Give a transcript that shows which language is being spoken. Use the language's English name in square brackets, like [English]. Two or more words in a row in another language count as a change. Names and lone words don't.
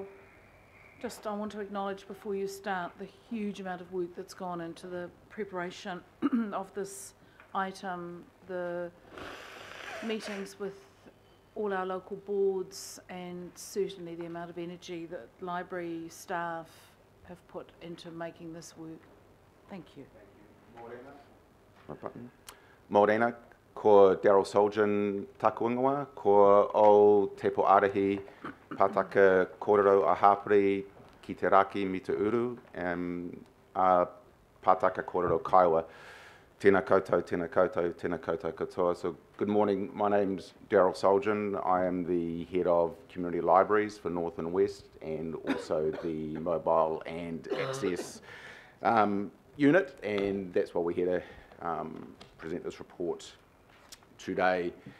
[English] Just I want to acknowledge before you start the huge amount of work that's gone into the preparation of this item, the meetings with all our local boards, and certainly the amount of energy that library staff have put into making this work. Thank you. [Māori] Morena, ko Daryl Solgen taku ingoa, ko o Te Po Arahi, Pātaka Kōrero a Hapari, ki te raki mi te uru, Pātaka Kōrero Kaiwa. Tēnā koutou, tēnā koutou, tēnā koutou katoa. [English] So good morning, my name's Daryl Solgen. I am the head of community libraries for North and West, and also the mobile and access unit, and that's why we're here to present this report today.